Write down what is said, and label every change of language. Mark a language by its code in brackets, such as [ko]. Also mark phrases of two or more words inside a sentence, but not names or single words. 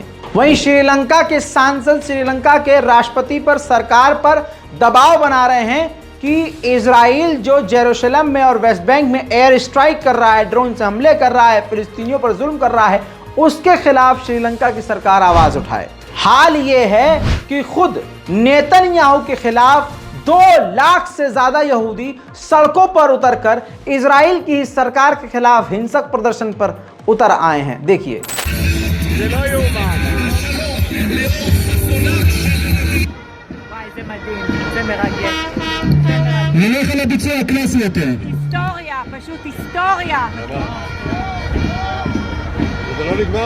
[hi] वहीं श्रीलंका के सांसद श्रीलंका के राष्ट्रपति पर, सरकार पर दबाव बना रहे हैं कि इजराइल जो जेरूशलम में और वेस्ट बैंक में [en] air strike [hi] कर रहा है, ड्रोन से हमले कर रहा है, फिलिस्तीनियों पर जुल्म कर रहा है, उसके खिलाफ श्रीलंका की सरकार आवाज उठाए। हाल ये है कि खुद नेतन्याहू के खिलाफ 2 लाख से ज्यादा यहूदी सड़कों पर उतरकर इजराइल की सरकार के खिलाफ हिंसक प्रदर्शन पर उतर आए हैं। देखिए। [he] זה מדהים, זה מרגש. נלך על הביצוע הקלאסי יותר. היסטוריה, פשוט היסטוריה. זה לא נגמר.